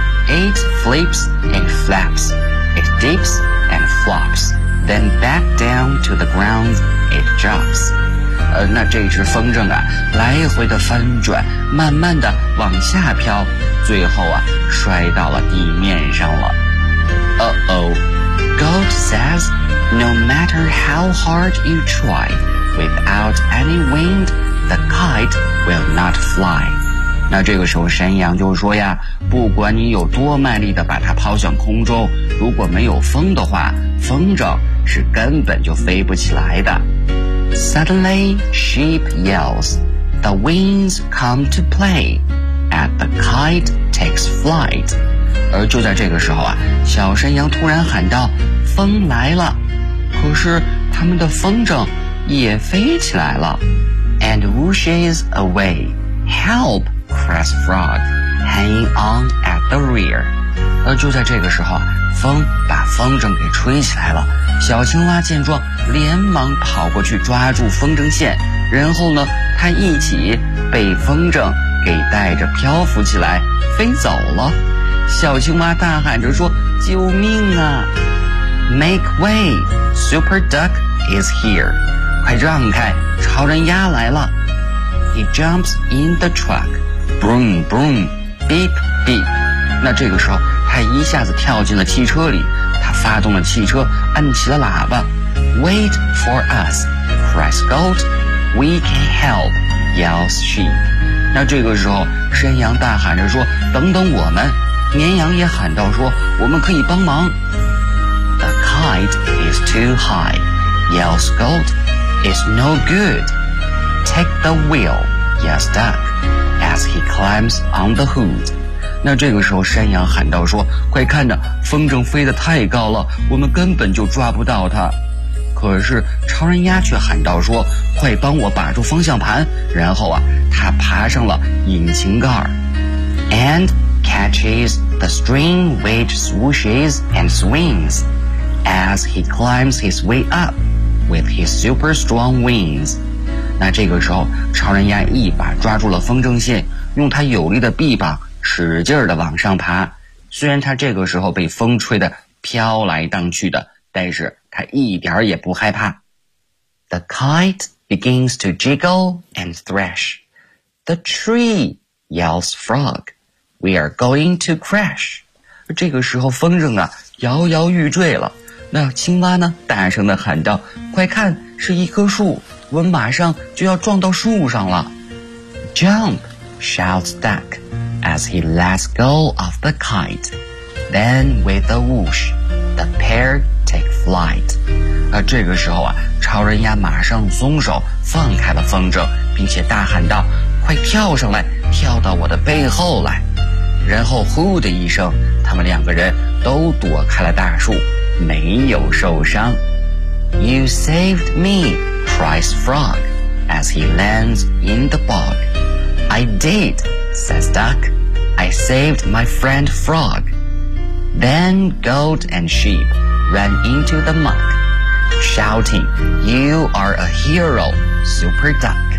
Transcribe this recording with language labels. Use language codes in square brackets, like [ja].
[en] It flips and flaps. It dips and flops. Then back down to the ground, it drops. [zh] 那这只风筝啊，来回的翻转，慢慢的往下飘，最后啊，摔到了地面上了。 [en] Uh-oh. Goat says, no matter how hard you try, without any wind, the kite will not fly. [zh] 那这个时候山羊就说呀，不管你有多卖力的把它抛向空中，如果没有风的话，风筝是根本就飞不起来的。 [en] Suddenly, sheep yells, the winds come to play, and the kite takes flight. [zh] 而就在这个时候啊，小山羊突然喊道，风来了，可是他们的风筝也飞起来了。 [en] And whooshes away, help!Crest frog, hanging on at the rear. [zh] 就在这个时候，风把风筝给吹起来了。小青蛙见状，连忙跑过去抓住风筝线，然后呢，它一起被风筝给带着漂浮起来，飞走了。小青蛙大喊着说：“救命啊 ！” [en] Make way, Super Duck is here， [zh] 快让开，超人鸭来了。 [en] He jumps in the truck, broom broom, beep beep。 [zh] 那这个时候，他一下子跳进了汽车里，他发动了汽车，按起了喇叭。 [en] Wait for us, cries goat, we can help, yells sheep。 [zh] 那这个时候，山羊大喊着说：“等等我们！” 绵羊也喊道说：“我们可以帮忙。 [en] ”The kite is too high, yells goat, it's no good. Take the wheel, yes, duck, as he climbs on the hood. [zh] 那这个时候山羊喊道说：快看着，风筝飞得太高了，我们根本就抓不到它。可是超人鸭却喊道说：快帮我把住方向盘。然后啊，他爬上了引擎盖。 [en] And catches the string which swooshes and swings as he climbs his way up with his super strong wings. [zh] 那这个时候，超人鸭一把抓住了风筝线，用它有力的臂膀使劲地往上爬。虽然它这个时候被风吹得飘来荡去的，但是它一点也不害怕。 [en] The kite begins to jiggle and thrash. The tree yells frog. We are going to crash. [zh] 这个时候风筝啊，摇摇欲坠了。那青蛙呢，大声地喊道：快看，是一棵树。我们马上就要撞到树上了。 [en] Jump, shouts Duck, as he lets go of the kite. Then with a whoosh, the pair take flight. [zh] 这个时候啊，超人鸭马上松手放开了风筝，并且大喊道：快跳上来，跳到我的背后来。然后呼的一声，他们两个人都躲开了大树，没有受伤。 [en] You saved me,cries frog, as he lands in the bog. I did, says duck. I saved my friend frog. Then goat and sheep ran into the muck, shouting, you are a hero, super duck.